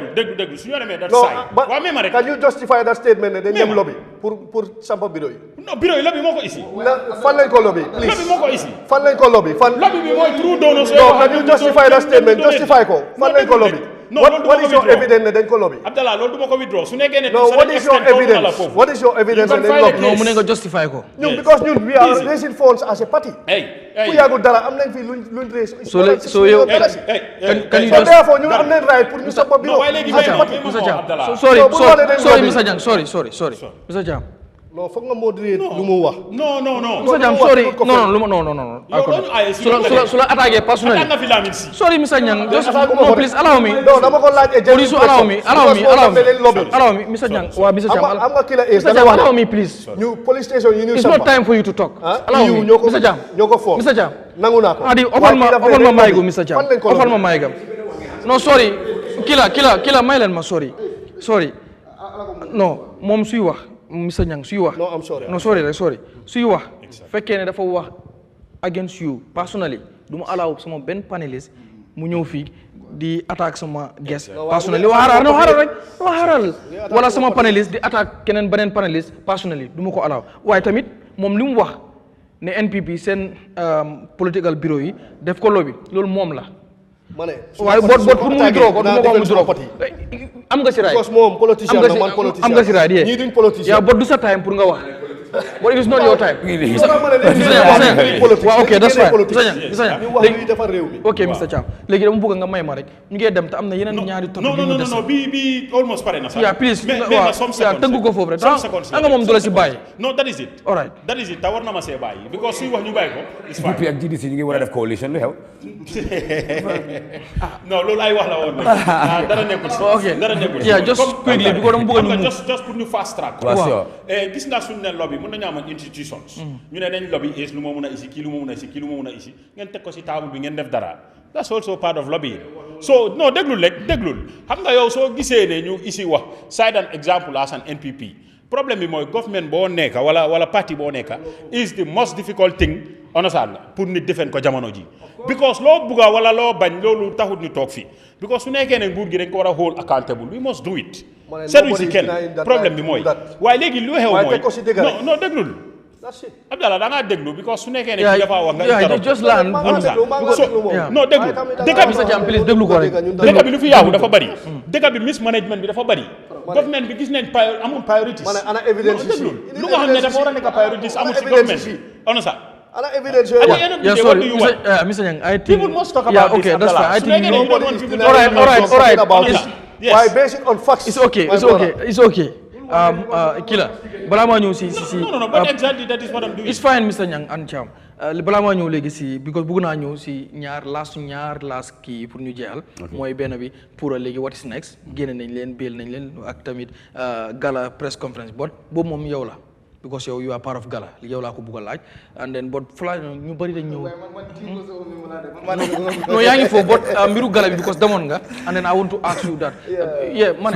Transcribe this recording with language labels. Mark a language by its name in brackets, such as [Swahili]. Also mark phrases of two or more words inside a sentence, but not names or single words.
[Wolof] dégg su ñu demee [English] that side [Wolof] waaw même rek [English] can you justify that statement [Wolof] ne dañ dem lobby pour sampa bureau yi non bureau yi lobby moo ko isi fan lañ ko lobby please lobby moo ko isi fan lañ ko lobby fan lobby bi mooy true donors [English] non can you justify that statement justify [Wolof] ko fan lañ ko [English] lobby what is your evidence [Wolof] ne dañ ko lobby Abdallah loolu du ma ko withdraw su nekkee ne [English] no what is your evidence [Wolof] ne dañ lobby non mu ne nga justify ko ñun because ñun [English] we are raising funds as a party [Wolof] ku yàggul dara am nañ fi luñ raise [English] so yow can you just [Wolof] therefore ñu am nañ right pour ñu sampa bureau [English] Mr Cham sorry Mr Cham sorry Mr Cham [Wolof] non foog nga modéré lu mu wax. non. [English] Mr Cham sorry non. [Wolof] su la attaqué personnellement. attaque nga fi Lamin si. [English] sorry Mr Cham just no please allow me. [Wolof] non dama ko laaj [English] police allow me Mr Cham waaw Mr Cham [Wolof] am nga Killa [English] Mr Cham allow me please. [Wolof] ñu police station yi ñu [English] it's not time for you to talk. allow me Mr Cham [Wolof] ñoo ko foofu [English] Mr Cham [Wolof] nangu naa ko. adi offal ma maygo Mr Cham offal ma maygam non sorry Killa may leen ma sorry non moom suy wax Mr Ñang suy wax [English] non I'm sorry [Wolof] non sorry suy wax fekkee ne dafa wax [English] against you personally [Wolof] du ma allow sama benn panelist mu ñëw fii di attaque sama guest personally waxaaral wala sama panelist di attaque beneen panelist personally du ma ko allow waaye tamit moom li mu wax ne NPP seen political bureau yi def ko lobby loolu moom la waaye boot pour mu withdraw ko du ma ko withdraw ko am nga si raay moom politicien la man politicien am nga si raay ñii duñ politicien yaa boot du sa time pour nga wax [English] but it is not your time. Waaw ok that's fine. Ok Mr. [Wolof] Cham léegi dama bëgg nga may ma rek ñu ngi dem te am na yeneen ñaari topic yu ñu des. non bi almost pare na sax. [English] Yeah please [Wolof] waaw tënk ko foofu rek nga moom du la si bàyyi. [English] No, that is it. All right. That is it. [Wolof] Ta war na ma see bàyyi because suy wax ñu bàyyi ko. [English] It's fine. [Wolof] DP ak GDC ñu ngi war a def coalition lu xew. Non loolu ay wax la woon dara nekkul si. Ok dara nekkul si. [English] yeah just quickly because dama bëgg ñu just pour ñu fast track. [Wolof] Waaw gis nga suñu ne lobby mën nañu am institutions. ñu ne dañ lobby is lu ma mun a isi kii lu ma mun a isi kii lu ma mun a isi ngeen teg ko si table bi ngeen def dara. [English] That's also part of lobbying. [Wolof] So no déglul rek déglul xam nga yow soo gisee ne ñu isi wax [English] cite an example as an NPP. [Wolof] Problème bi mooy government boo nekk wala parti boo nekk [English] is the most difficult thing understand [Wolof] pour nit defeen ko jamono ji because loo bugga wala loo bañ loolu taxut ñu toog fii because su nekkee ne nguur gi dañ ko war a [English] hold accountable we must do it [Wolof] seetlu si kenn problème bi mooy waaye léegi lu xew mooy non déglul Abdallah da ngaa déglu because su nekkee ne kii dafa wax nga [English] just learn [Wolof] non déglu dëkk bi [English] Mr. [Wolof] Cham please déglu ko rek dëkk bi lu fi yaawu dafa bari dëkk bi mismanagement bi dafa bari government bi gis nañ amul priorities ana evidence déglul lu nga xam ne dafa war a nekk priorities amul si government bi on ça ana evidence [English] yeah sorry Mr. Nyang I think people must talk about okay this, that's fine I think all right why based on facts it's okay [Wolof] Killa balaa maa ñëw si [English] no but exactly that is what I'm doing it's fine [Wolof] Mr. Nyang and Cham balaa maa ñëw léegi si because bëgg naa ñëw si ñaar last kii pour ñu jeexal mooy benn bi pour léegi [English] what is next [Wolof] génne nañ leen bill nañ leen ak tamit gala [English] press conference [Wolof] but boobu moom yow la because yow [English] you are part of gala [Wolof] yow laa ko bëgg a laaj [English] and then [Wolof] but fly ñu bëri dañ ñëw non yaa ngi foofu but mbiru gala bi because demoon nga [English] and then I want to ask you that yeah man